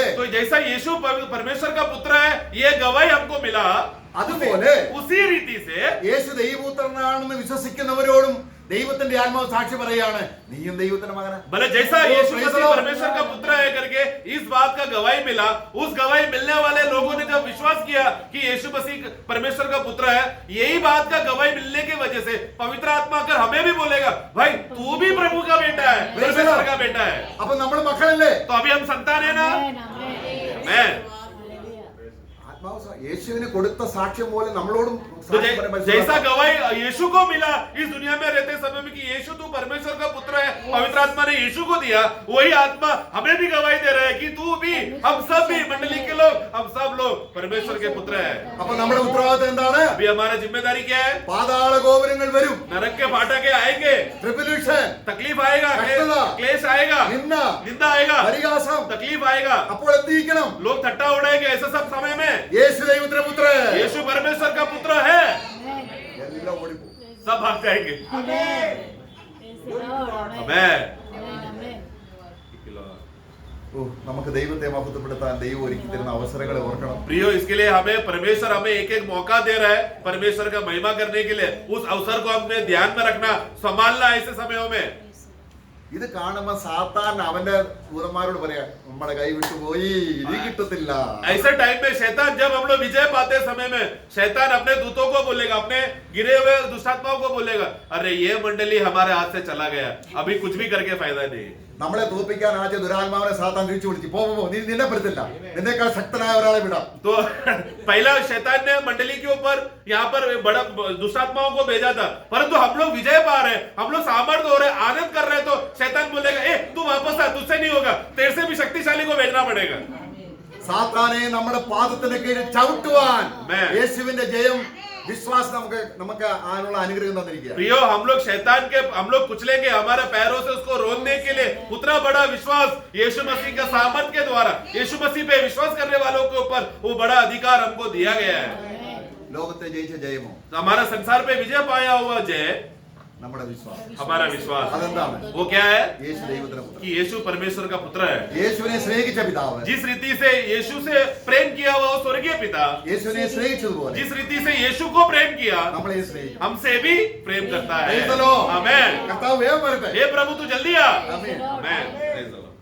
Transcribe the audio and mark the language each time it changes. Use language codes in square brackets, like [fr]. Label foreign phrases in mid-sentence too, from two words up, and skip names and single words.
[hi] तो जैसा यीशु परमेश्वर का पुत्र है, ये गवाही हमको मिला, [ml] അതുപോലെ [hi] उसी रीति से [ml] യേശു ദൈവപുത്രനാണെന്ന് വിശ്വസിക്കുന്നവരോടും ദൈവത്തിന്റെ ആത്മാവ് സാക്ഷി പറയാണ് നീയും ദൈവത്തിന്റെ മകനാ. [hi] भले जैसा तो यीशु praise मसीह [en] the Lord. [hi] परमेश्वर का पुत्र है करके इस बात का गवाही मिला, उस गवाही मिलने वाले लोगों ने जब विश्वास किया कि यीशु मसीह परमेश्वर का पुत्र है, यही बात का गवाही मिलने की वजह से पवित्र आत्मा अगर हमें भी बोलेगा, भाई तू भी प्रभु का बेटा है, परमेश्वर का बेटा है, [ml] അപ്പൊ നമ്മൾ മക്കളല്ലേ? [hi] तो अभी हम संतान है ना। आमेन, आमेन, मैं [ml] ആത്മാവ് യേശുവിന് കൊടുത്ത സാക്ഷ്യം പോലെ നമ്മളോടും [hi] तो [ml] സാക്ഷ്യം പറയാൻ [hi] जैसा [ml] പരിശുദ്ധാത്മാവ്. [hi] गवाही यीशु को मिला इस दुनिया में रहते समय में कि यीशु तू परमेश्वर का पुत्र है, पवित्र आत्मा ने यीशु को दिया, वही आत्मा हमें भी गवाही दे रहा है कि तू भी, हम सब भी, मंडली के लोग, हम सब लोग परमेश्वर के पुत्र है। [ml] അപ്പൊ നമ്മുടെ ഉത്തരവാദിത്തം എന്താണ്? [hi] अभी हमारा जिम्मेदारी क्या है? [ml] പാതാള ഗോപുരങ്ങൾ വരും, [hi] नरक के फाटके आएंगे, [ml] ട്രിബുലേഷൻ, [hi] तकलीफ आएगा, कष्टता, क्लेश आएगा, [ml] നിന്ദ, [hi] निंदा आएगा, [ml] പരിഹാസം. [hi] तकलीफ आएगा, [ml] അപ്പോൾ എന്ത് ചെയ്യണം? [hi] लोग ठट्टा उड़ाएंगे, ऐसे सब समय में [ml] യേശു ദൈവത്തിന്റെ പുത്രൻ, [hi] यीशु परमेश्वर का पुत्र है, [ml] എല്ലാം ഓടിപ്പോകും. [hi] सब भाग जाएंगे। [en] आमेन। Praise the Lord, [hi] आमेन, Amen. आमेन, आमेन। [ml] ഓ, നമുക്ക് ദൈവത്തെ മഹത്വപ്പെടുത്താൻ ദൈവം ഒരുക്കി തരുന്ന അവസരങ്ങളെ ഓർക്കണം. [hi] प्रियो, इसके लिए हमें परमेश्वर हमें एक एक मौका दे रहा है परमेश्वर का महिमा करने के लिए, उस अवसर को हमने ध्यान में रखना, संभालना ऐसे समयों में। [ml] ഇത് കാണുമ്പോ സാത്താൻ അവന്റെ ദൂതന്മാരോട് പറയാ നമ്മുടെ കൈ വിട്ടുപോയി, ഇനി കിട്ടത്തില്ല. [hi] ऐसे टाइम में शैतान, जब हम लोग विजय पाते समय में शैतान अपने दूतों को बोलेगा, अपने गिरे हुए दुष्टात्माओं को बोलेगा, अरे ये मंडली हमारे हाथ से चला गया, अभी कुछ भी करके फायदा नहीं। [ml] നമ്മളെ തോൽപ്പിക്കാൻ ആദ്യ ദുരാത്മാവിനെ സാത്താൻ തിരിച്ചു വിളിച്ചു, പോ പോ, നീ നിന്നെ പെടുത്തില്ല, നിന്നേക്കാൾ ശക്തനായ ഒരാളെ വിടാം. [hi] तो पहला शैतान ने मंडली के ऊपर यहाँ पर बड़ा दुष्टात्माओं को भेजा था, परंतु हम लोग विजय पा रहे हैं, हम लोग सामर्थ्य हो रहे, आनंद कर रहे हैं, तो शैतान बोलेगा ए तू वापस आ, तुझसे नहीं होगा, तेरे से भी शक्तिशाली को भेजना पड़ेगा। [ml] സാത്താനെ നമ്മുടെ പാദത്തിന് കീഴിൽ ചവിട്ടുവാൻ [hi] मैं [ml] യേശുവിന്റെ ജയം, വിശ്വാസം നമുക്ക് അതിനുള്ള അനുഗ്രഹം തന്നിരിക്കുക. [hi] प्रियो, हम लोग शैतान के हम लोग कुचलेंगे, हमारे पैरों से उसको रोकने के लिए उतना बड़ा विश्वास यीशु मसीह का सामर्थ के द्वारा, यीशु मसीह पे विश्वास करने वालों के ऊपर वो बड़ा अधिकार हमको दिया गया है। [ml] ലോകത്തെ ജയിച്ച ജയമോ [hi] हमारा संसार पे विजय पाया हुआ जय [ml] നമ്മുടെ വിശ്വാസം. [hi] हमारा विश्वास, [ml] അതെന്താണ്? [hi] वो क्या है? [ml] യേശു ദൈവത്തിന്റെ പുത്രൻ, [hi] कि यीशु परमेश्वर का पुत्र है। [ml] യേശുവിനെ സ്നേഹിച്ച പിതാവ്, [hi] जिस रीति से यीशु से प्रेम किया हुआ वो स्वर्गीय पिता, [ml] യേശുവിനെ സ്നേഹിച്ചതുപോലെ [hi] जिस रीति से यीशु को प्रेम किया, [ml] നമ്മളെ സ്നേഹിക്കും. [hi] हमसे भी प्रेम करता है। [en] Praise the Lord. [hi] आमेन। [ml] കർത്താവ് വേഗം വരട്ടെ. [hi] हे प्रभु तू जल्दी आ। [ml] ആമേൻ. [en] आमेन। Praise the Lord.